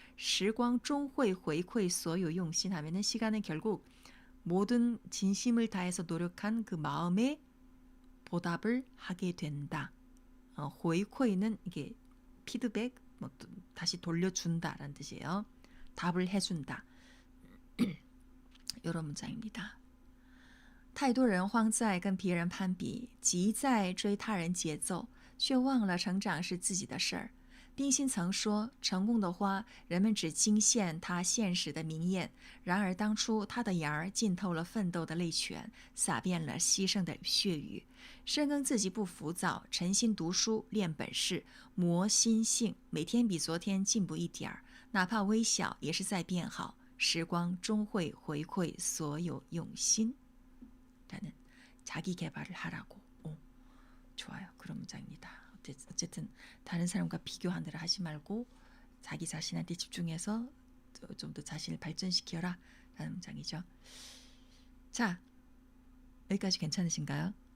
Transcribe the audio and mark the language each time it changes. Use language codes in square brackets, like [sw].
[zh] 时光终会回馈所有用心 [ko] 하면은 시간은 결국 모든 진심을 다해서 노력한 그 마음에 보답을 하게 된다. 回馈는 이게 피드백, 뭐 다시 돌려준다라는 뜻이에요. 답을 해준다. 이런 문장입니다. [zh] 太多人荒在跟别人攀比，急在追他人节奏，却忘了成长是自己的事儿。冰心曾说：“成功的花，人们只惊现它现实的明艳；然而当初它的芽儿浸透了奋斗的泪泉，洒遍了牺牲的血雨。深耕自己不浮躁，诚心读书练本事，磨心性，每天比昨天进步一点儿，哪怕微小，也是在变好。时光终会回馈所有用心。” [ko] 라는 자기 개발을 하라고. 좋아요. 그런 문장입니다. 어쨌든 다른 사람과 비교하느라 하지 말고 자기 자신한테 집중해서 좀 더 자신을 발전시켜라 라는 문장이죠. 자, 여기까지 괜찮으신가요?